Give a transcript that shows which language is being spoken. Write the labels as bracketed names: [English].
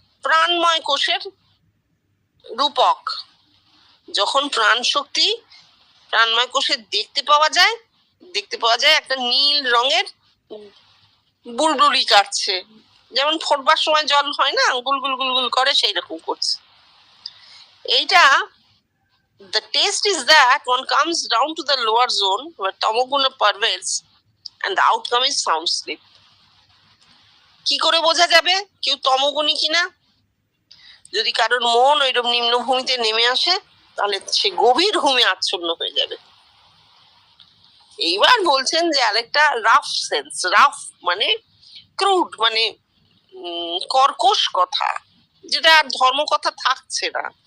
[Bangla] প্রাণময় কোষের রূপক। যখন প্রাণ শক্তি প্রাণময় কোষে দেখতে পাওয়া যায় একটা নীল রঙের বুলবুলি কাটছে, যেমন ফোটবার সময় জল হয় না, গুলগুল গুলগুল করে, সেই রকম করছে। এইটা [English] the taste is that one comes down to the lower zone where tamoguna pervades and the outcome is sound sleep. [Bangla] কি করে বোঝা যাবে কেউ তমগুণী কিনা? যদি কারোর মন ওইরকম নিম্নভূমিতে নেমে আসে, তাহলে সে গভীর ঘুমে আচ্ছন্ন হয়ে যাবে। এইবার বলছেন যে আরেকটা রাফ সেন্স, রাফ মানে ক্রুড, মানে কর্কশ কথা, যেটা আর ধর্মকথা থাকছে না।